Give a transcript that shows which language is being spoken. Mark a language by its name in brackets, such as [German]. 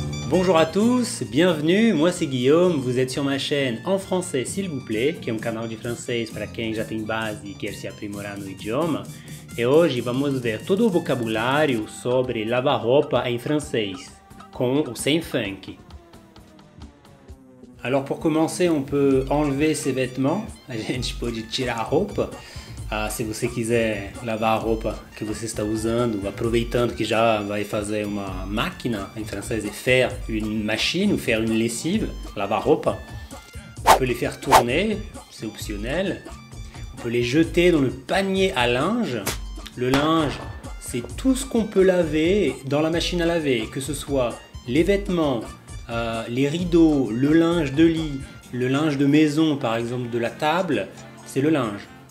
[French] Bonjour à tous, bienvenue, moi c'est Guillaume, vous êtes sur ma chaîne En Français S'il vous plaît, [Portuguese] que é canal de francês para quem já tem base e quer se aprimorar no idioma. E hoje vamos ver todo o vocabulário sobre lavar roupa em francês, com ou sem funk. [French] Alors pour commencer, on peut enlever ses vêtements, [Portuguese] a gente pode tirar a roupa. Se você quiser lavar a roupa que você está usando, aproveitando que já vai fazer uma máquina, em francês é [French] faire une machine ou faire une lessive, [Portuguese] lavar roupa. [French] On peut les faire tourner, c'est optionnel. On peut les jeter dans le panier à linge. Le linge, c'est tout ce qu'on peut laver dans la machine à laver, que ce soit les vêtements, les rideaux, le linge de lit, le linge de maison par exemple de la table, c'est le linge.